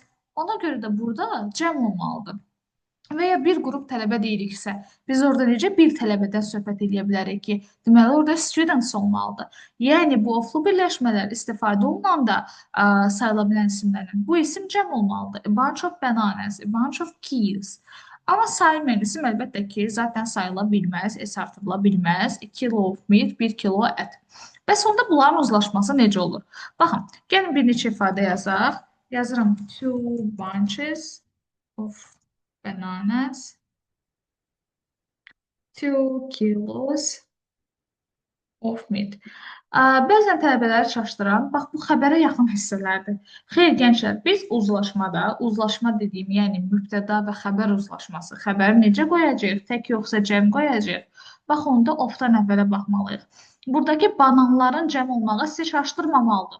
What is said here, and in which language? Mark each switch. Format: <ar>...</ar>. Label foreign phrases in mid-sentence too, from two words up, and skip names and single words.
<az>Ona görə də burada cəm olmalıdır. Və ya bir qrup tələbə deyiriksə, biz orada necə bir tələbədən söhbət edə bilərik ki, deməli orada students olmalıdır. Yəni bu oflu birləşmələr istifadə olunanda sayıla bilən isimlərlə bu isim cəm olmalıdır. A bunch of bananas, a bunch of keys. Amma sayılmayan isim əlbəttə ki, zaten sayıla bilməz, artırıla bilməz.</az> <en>2 kilo of meat, 1 kilo ət.</en> <az>Bəs onda bunların uzlaşması necə olur? Baxın, gəlin bir neçə ifadə yazaq. Yazıram</az> <en>2 bunches of bananas, 2 kilos of meat.</en> <az>Bəzən tələbələri çaşdıran, bax bu xəbərə yaxın hissələrdir. Xeyr, gənclər, biz uzlaşmada, uzlaşma dediyim, yəni mübtəda və xəbər uzlaşması, xəbəri necə qoyacağıq, tək yoxsa cəm qoyacağıq? Bax, onda ofdan əvvələ baxmalıyıq. Buradakı bananların cəm olmağı sizi çaşdırmamalıdır.</az>